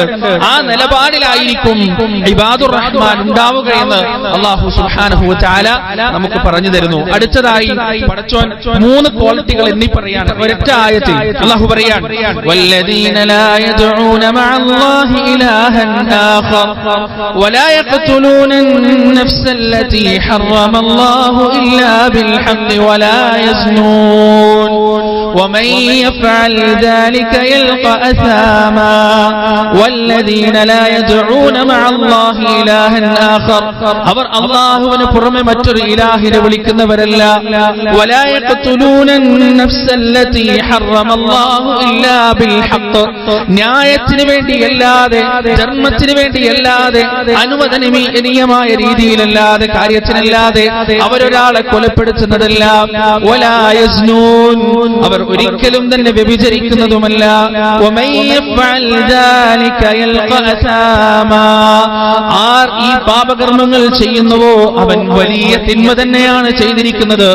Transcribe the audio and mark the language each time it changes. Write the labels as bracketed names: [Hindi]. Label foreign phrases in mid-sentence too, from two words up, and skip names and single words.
[Malayalam] ആ നിലപാടിലായിരിക്കും [Arabic] عباد الرحمن [Malayalam] ഉണ്ടാവുക എന്ന് [Arabic] الله سبحانه وتعالى [Malayalam] നമുക്ക് പറഞ്ഞു തരുന്നു. അടുത്തതായി പടച്ചോൻ 3 ക്വാളിറ്റികൾ എണ്ണി പറയാണ് ഒരൊറ്റ ആയത്തിൽ. അല്ലാഹു പറയാണ്, [Arabic] والذين لا يدعون مع الله إلها آخر ولا يقتلون النفس التي حرم الله إلا بالحق ولا يزنون ومن يفعل ذلك يلقى أثاما والذين لا يدعون مع الله إلها آخر [Malayalam] അവർ അല്ലാഹുവിന് പുറമെ മറ്റൊരു ഇലാഹിനെ വിളിക്കുന്നവരല്ല. [Arabic] ولا يقتلون النفس التي حرم الله إلا بالحق [Malayalam] ന്യായത്തിന് വേണ്ടിയല്ലാതെ, ധർമ്മത്തിന് വേണ്ടിയല്ലാതെ, അനുവദനീയമായ രീതിയിലല്ലാതെ, കാര്യത്തിനല്ലാതെ അവരൊരാളെ കൊലപ്പെടുത്തുന്നതല്ല. [Arabic] ولا يزنون [Malayalam] അവർ ഒരിക്കലും തന്നെ വ്യഭിചരിക്കുന്നതുമല്ല. [Arabic] ومن يفعل ذلك يلق أثاما [Malayalam] ആർ ഈ പാപകർമ്മങ്ങൾ ചെയ്യുന്നുവോ അവൻ വലിയ തിന്മ തന്നെയാണ് ചെയ്തിരിക്കുന്നത്.